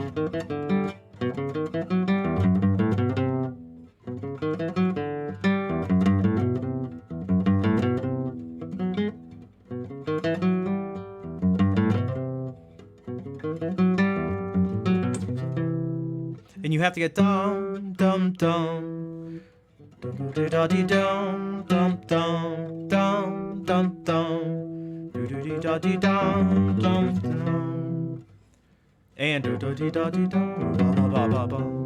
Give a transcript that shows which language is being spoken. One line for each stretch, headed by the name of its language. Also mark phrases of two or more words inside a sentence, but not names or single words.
English: And you have to get dum dum dum dum da dee dum dum dum dum dum dum do da dee dum dum dum and do da dee da dee dum ba ba ba ba.